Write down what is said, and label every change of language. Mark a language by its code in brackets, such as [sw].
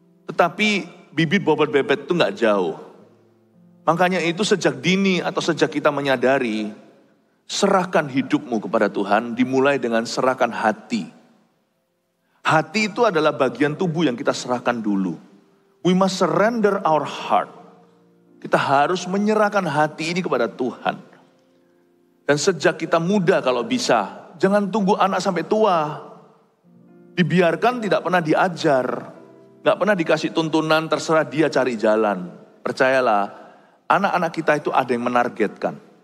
[id] Tetapi bibit bobot bebet itu gak jauh. Makanya itu sejak dini atau sejak kita menyadari, serahkan hidupmu kepada Tuhan, dimulai dengan serahkan hati. Hati itu adalah bagian tubuh yang kita serahkan dulu. [en] We must surrender our heart. [id] Kita harus menyerahkan hati ini kepada Tuhan. Dan sejak kita muda kalau bisa, jangan tunggu anak sampai tua. Dibiarkan tidak pernah diajar, gak pernah dikasih tuntunan, terserah dia cari jalan. Percayalah, anak-anak kita itu ada yang menargetkan.